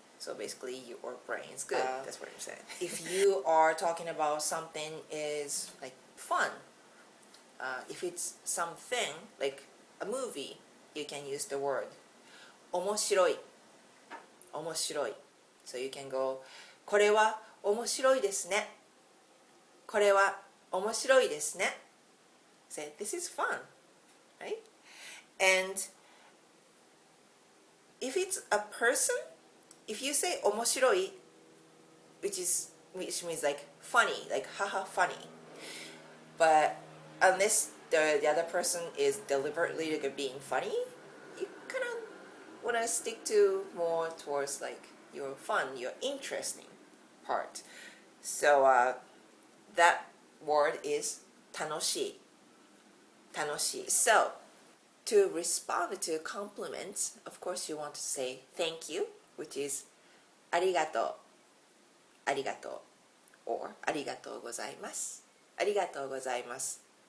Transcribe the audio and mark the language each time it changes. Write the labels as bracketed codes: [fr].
[en] So basically your brain is good. That's what I'm saying. If you are talking about something is like fun, if it's something like a movie, you can use the word 面白い. [ja] 面白い. [en] So you can go [ja] これは面白いですね. これは面白いですね. [en] Say this is fun, right? And if it's a person, if you say 面白い, which means like funny, like haha funny, but unless the other person is deliberately like being funny, you kind of want to stick to more towards like your fun, your interesting part. So that word is 楽しい. [ja] 楽しい. [en] So to respond to compliments, of course you want to say thank you, which is ありがとう. [ja] ありがとう. Or ありがとうございます.ありがとうございます.